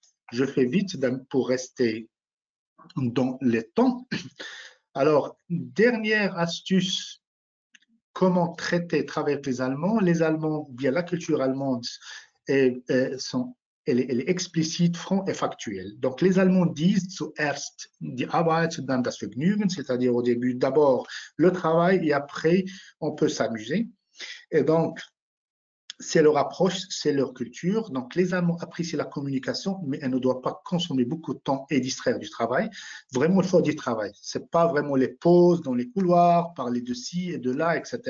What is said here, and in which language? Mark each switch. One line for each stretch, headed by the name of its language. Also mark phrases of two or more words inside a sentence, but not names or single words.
French: Je fais vite pour rester dans les temps. Alors, dernière astuce, comment travailler avec les Allemands. Les Allemands, bien la culture allemande, elle est explicite, franc et factuelle. Donc, les Allemands disent
German: zuerst die Arbeit, dann das Vergnügen,
French: c'est-à-dire au début, d'abord le travail et après, on peut s'amuser. Et donc, c'est leur approche, c'est leur culture. Donc, les Allemands apprécient la communication, mais elle ne doit pas consommer beaucoup de temps et distraire du travail. Vraiment, il faut du travail. Ce n'est pas vraiment les pauses dans les couloirs, parler de ci et de là, etc.